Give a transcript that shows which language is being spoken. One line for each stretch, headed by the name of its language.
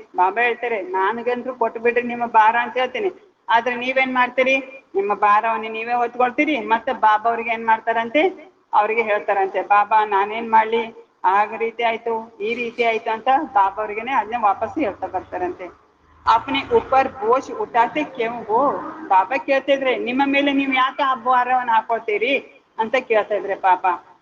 Kannada: ಬಾಬಾ ಹೇಳ್ತಾರೆ ನಾನ್ಗಂದ್ರು ಕೊಟ್ಟು ಬಿಡ್ರಿ ನಿಮ್ಮ ಭಾರ ಅಂತ ಹೇಳ್ತೀನಿ, ಆದ್ರೆ ನೀವೇನ್ ಮಾಡ್ತೀರಿ, ನಿಮ್ಮ ಭಾರವನ್ನ ನೀವೇ ಹೊತ್ಕೊಳ್ತೀರಿ. ಮತ್ತೆ ಬಾಬಾ ಅವ್ರಿಗೆ ಏನ್ ಮಾಡ್ತಾರಂತೆ, ಅವ್ರಿಗೆ ಹೇಳ್ತಾರಂತೆ ಬಾಬಾ ನಾನೇನ್ ಮಾಡ್ಲಿ, ಆಗ ರೀತಿ ಆಯ್ತು ಈ ರೀತಿ ಆಯ್ತು ಅಂತ ಬಾಬಾ ಅವ್ರಿಗೆನೆ ಅದನ್ನೇ ವಾಪಸ್ ಹೇಳ್ತಾ ಬರ್ತಾರಂತೆ.
Hindi: अपने ऊपर बोझ उठाते क्यों हो.
Kannada: ಬಾಬಾ ಕೇಳ್ತಿದ್ರೆ ನಿಮ್ಮ ಮೇಲೆ ನೀವು ಯಾಕೆ ಆ ಭಾರವನ್ನು ಹಾಕೊಳ್ತೀರಿ ಅಂತ ಕೇಳ್ತಾ ಇದ್ರೆ ಬಾಬಾ.